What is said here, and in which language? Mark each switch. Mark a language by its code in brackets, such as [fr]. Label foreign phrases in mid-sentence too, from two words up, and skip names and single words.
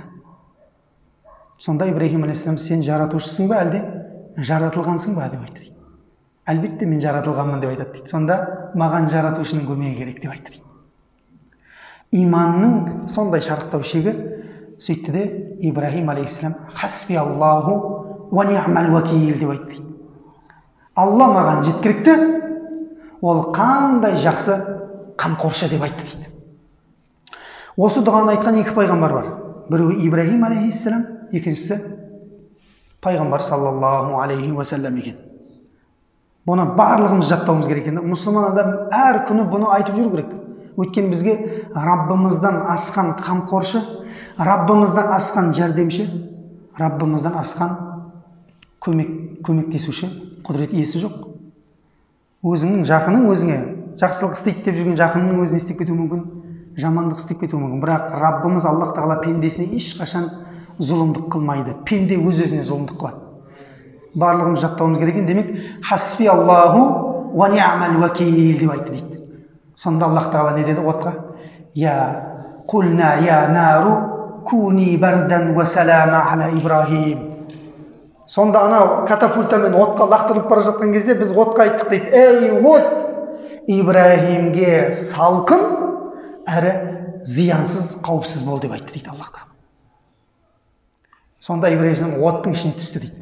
[kk] Сонда Ибраһим алейхиссалам сен жаратушысың ба әлде жаратылғансың ба деп айтты дейді. Әлбетте мен жаратылғанмын деп айтады дейді. Сонда маған жаратушының көмегі керек деп айтты дейді. Иманның сондай шарықтау шегі сөйтті де Ибраһим алейхиссалам [ar] حسبي الله ونعم الوكيل [kk] деп айтты дейді. Алла маған жеткілікті, ол қандай жақсы қамқоршы деп айтты дейді. Осы дұғаны айтқан 2 пайғамбар бар. Біреуі Ибраһим алейхиссалам, екіншісі пайғамбар [ar] صلى الله عليه وسلم [kk] екен. Бұны барлығымыз жаттауымыз керек екен. Мұсылман адам әр күні бұны айтып жүру керек. Өйткені бізге Раббымыздан асқан қамқоршы, Раббымыздан асқан жәрдемші, Раббымыздан асқан көмектесуші, құдірет иесі жоқ. Өзіңнің жақының өзіңе жақсылық істейді деп жүрген жақынның өзіне істеп кетуі мүмкін, жамандық істеп кетуі мүмкін. Бірақ Раббымыз Аллах тағала пендесіне ешқашан зұлымдық қылмайды. Пенде өз-өзіне зұлымдық қылады. Барлығымыз жаттауымыз керек екен. Демек, [ar] حسبي الله ونعم الوكيل [kk] деп айтты дейді. Сонда Аллах тағала не деді отқа? [ar] يا قلنا يا نار كوني بردا وسلاما على إبراهيم. [kk] Сонда ана катапультамен отқа лақтырылып бара жатқан кезде біз отқа айттық дейді. Ей от, Ибраһимге салқын әрі зиянсыз, қауіпсіз бол деп айтты дейді Аллах тағала. Сонда Ибраһим оттың ішіне түсті дейді.